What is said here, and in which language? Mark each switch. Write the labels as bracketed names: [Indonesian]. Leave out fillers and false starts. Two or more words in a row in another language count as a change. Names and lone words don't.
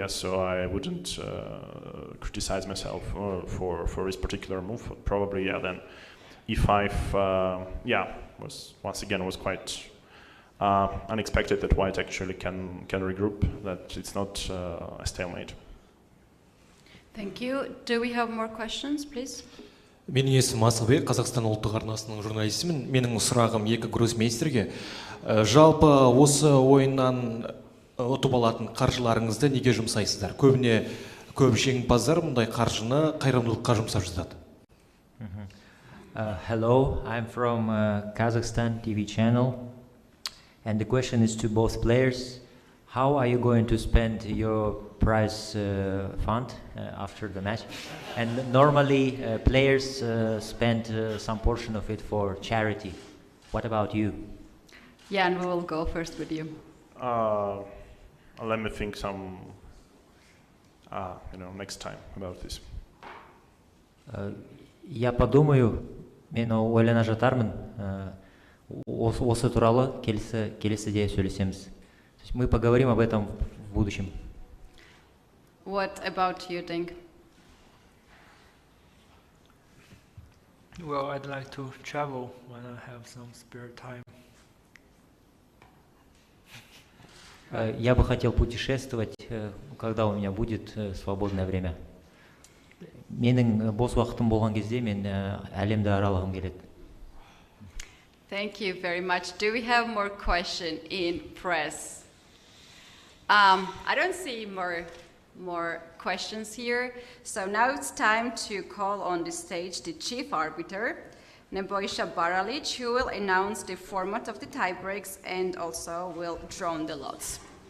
[English] So I wouldn't criticize myself for this particular move. Probably, then e5, was quite unexpected that white actually can regroup. That it's not a stalemate. Thank you. Do we have more questions, please? [Kazakh] Менің есімім Асылбек, Қазақстан ұлттық арнасының журналистімін. Менің сұрағым екі гроссмейстерге. Жалпы осы ойыннан ұтып алатын қаржыларыңызды неге жұмсайсыздар? Көбіне көп жеңімпаздар мұндай қаржыны қайырымдылыққа жұмсап жатады. [English] Hello, I'm from Kazakhstan TV channel, and the question is to both players. How are you going to spend your prize fund after the match? And normally players spend some portion of it for charity. What about you? Jan, we will go first with you. Let me think next time about this. [Russian] Я подумаю, [Kazakh] мен ойлана жатармын. осы туралы келесіде сөйлесеміз. [Russian] Мы поговорим об этом в будущем. [English] What about you, Ding? Well, I'd like to travel when I have some spare time. [Russian] Я бы хотел путешествовать, когда у меня будет свободное время. [Kazakh] Менің бос уақытым болған кезде мен әлемді аралағым келеді. [English] Thank you very much. Do we have more questions in press? I don't see more questions here. So now it's time to call on the stage the chief arbiter, Nebojša Baralic, who will announce the format of the tiebreaks and also will draw the lots.